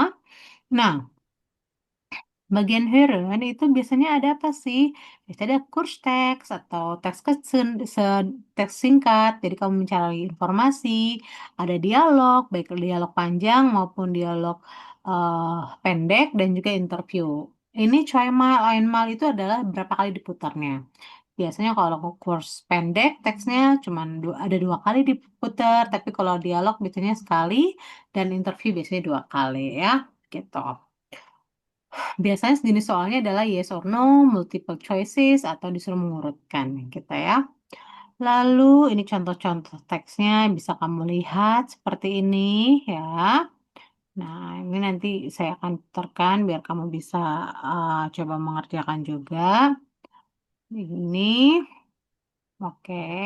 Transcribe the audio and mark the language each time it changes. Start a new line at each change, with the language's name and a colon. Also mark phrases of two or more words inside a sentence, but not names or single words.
Indonesian: Nah, bagian heren itu biasanya ada apa sih? Biasanya ada kurs teks atau teks teks singkat. Jadi kamu mencari informasi, ada dialog, baik dialog panjang maupun dialog pendek dan juga interview. Ini
German: zweimal, einmal
Indonesian: itu adalah berapa kali diputarnya. Biasanya kalau kurs pendek teksnya cuma ada 2 kali diputar, tapi kalau dialog biasanya sekali dan interview biasanya 2 kali ya, gitu. Biasanya jenis soalnya adalah
English: yes or no, multiple choices,
Indonesian: atau disuruh mengurutkan gitu ya. Lalu ini contoh-contoh teksnya bisa kamu lihat seperti ini ya. Nah, ini nanti saya akan putarkan biar kamu bisa coba mengerjakan juga. Ini, oke.